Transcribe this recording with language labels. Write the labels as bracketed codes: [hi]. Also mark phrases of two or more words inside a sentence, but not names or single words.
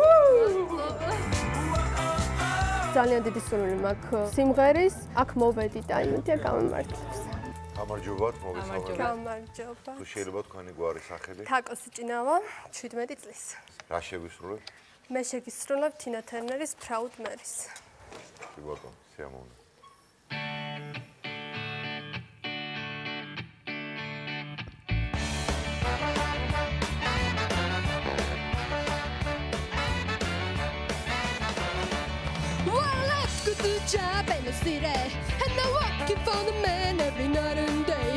[ka] ძალიან დიდი სურვილი მაქვს სიმღერის, აქ მოვედი და იმითია გამომართლებს. გამარჯობათ, მოგესალმებით. გამარჯობა. თუ შეიძლება თქვენი გვარი სახელი? თაკოსი ჭინავა, 17 წლის. რა შევისრულებ? მე შეგისრულებ თინა თერნერის Proud Marys. კი ბატონო, სიამოვნებო. [en] Job in the city, and I'm working for the man every night and day.